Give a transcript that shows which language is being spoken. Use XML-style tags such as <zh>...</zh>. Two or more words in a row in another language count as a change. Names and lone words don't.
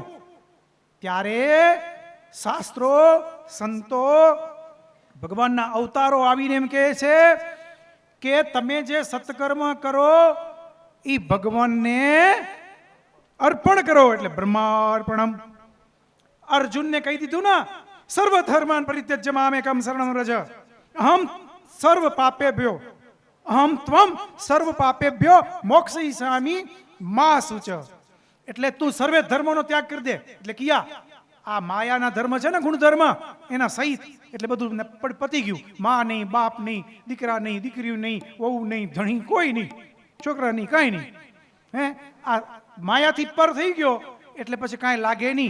<gu>ત્યારે શાસ્ત્રો, સંતો, ભગવાનના અવતારો આવીને એમ કહે છે કે તમે જે સત્કર્મ કરો એ ભગવાનને અર્પણ કરો. એટલે બ્રહ્માર્પણમ. અર્જુનને કહી દીધું ને,</gu> <sa>સર્વ ધર્માન પરિત્યજ્ય મામેકમ શરણં વ્રજ અહમ સર્વ પાપેભ્યો અહમ ત્વમ સર્વ પાપેભ્યો મોક્ષયિષ્યામિ મા શુચ.</sa> <gu>એટલે તું સર્વે ધર્મોનો ત્યાગ કરી દે. એટલે કિયા આ માયાના ધર્મ છે ને, ગુણધર્મ એના સહિત, એટલે બધું પતી ગયું. માં નહીં, બાપ નહીં, દીકરા નહીં, દીકરીઓ નહીં, વહુ નહીં, ધણી કોઈ નહીં, છોકરા નહીં, કાંઈ નહીં. હે આ માયાથી પર થઈ ગયો એટલે પછી કાંઈ લાગે નહીં.</gu>